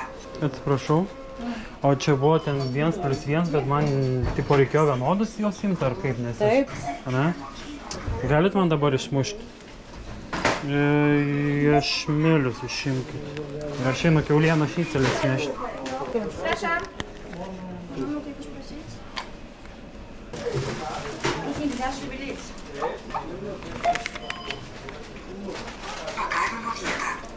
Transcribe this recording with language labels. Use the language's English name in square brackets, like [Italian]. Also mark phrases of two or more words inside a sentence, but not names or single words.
[Lithuanian] Atsiprašau. O čia buvo ten 1 + 1, bet man tipo reikėjo vienodus jos imti, ar kaip nes? Taip. Ne? Galit man dabar išmušti? Iešmelius išimkit. Ir aš einu kiaulieną šnycelės nešti. [Polish] Przepraszam. Mogę coś prosić? Nie dasz bilet. [Lithuanian] Pakavimo vieta.